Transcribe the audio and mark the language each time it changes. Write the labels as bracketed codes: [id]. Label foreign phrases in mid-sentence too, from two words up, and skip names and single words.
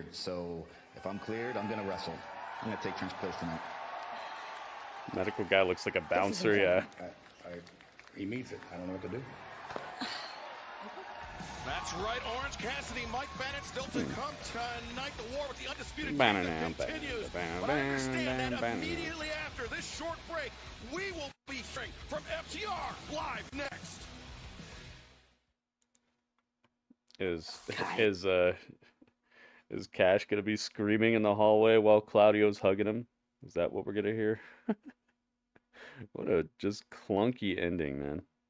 [en] So if I'm cleared, I'm going to wrestle. I'm going to take Trent's place tonight. Medical guy looks like a bouncer, yeah. He meets it. I don't know what to do. That's right, Orange Cassidy, Mike Bennett still to come tonight. The war with the undisputed Ba-na-na, champion continues. ba-na-na, But I understand that ba-na-na. immediately after this short break, we will be hearing from FTR live next. Is Cash gonna be screaming in the hallway while Claudio's hugging him? Is that what we're gonna hear? What a just clunky ending, man.